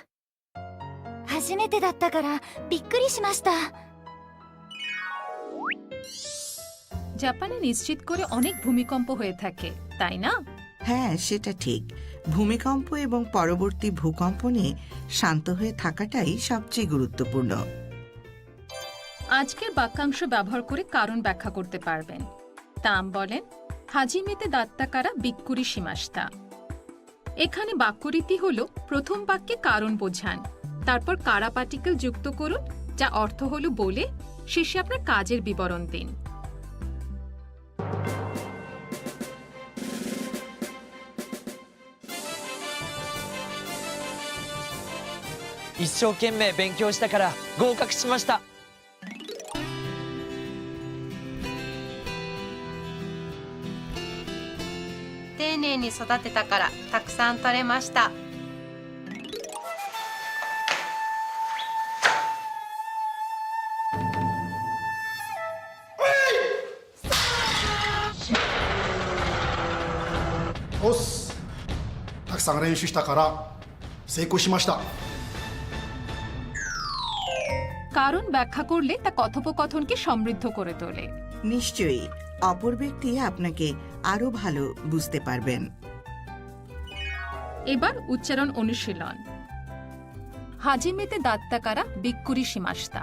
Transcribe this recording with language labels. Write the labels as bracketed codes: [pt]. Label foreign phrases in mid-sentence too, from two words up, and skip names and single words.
[ja] 初めてだったからびっくりしました。 [bn] জাপানে নিশ্চিত করে অনেক ভূমিকম্প হয়ে থাকে, তাই না? হ্যাঁ, সেটা ঠিক। ভূমিকম্প এবং পরবর্তী ভূকম্প নিয়ে শান্ত হয়ে থাকাটাই সবচেয়ে গুরুত্বপূর্ণ। আজকের বাক্যাংশ ব্যবহার করে কারণ ব্যাখ্যা করতে পারবেন। তাম বলেন [ja] 初めてだったからびっくりしました. [bn] এখানে বাক্যরীতি হলো প্রথম বাক্যে কারণ বোঝান, তারপর কারা পার্টিকেল যুক্ত করুন, যা অর্থ হলো বলে শেষে আপনার কাজের বিবরণ দিন। [ja] 一生懸命勉強したから合格しました。丁寧に育てたからたくさん取れました。おっす。たくさん練習したから成功しました。 [bn] কারণ ব্যাখ্যা করলে তা কথোপকথনকে সমৃদ্ধ করে তোলে। নিশ্চয়ই অপর ব্যক্তি আপনাকে আরো ভালো বুঝতে পারবেন। এবার উচ্চারণ অনুশীলন। [ja] 初めてだったからびっくりしました.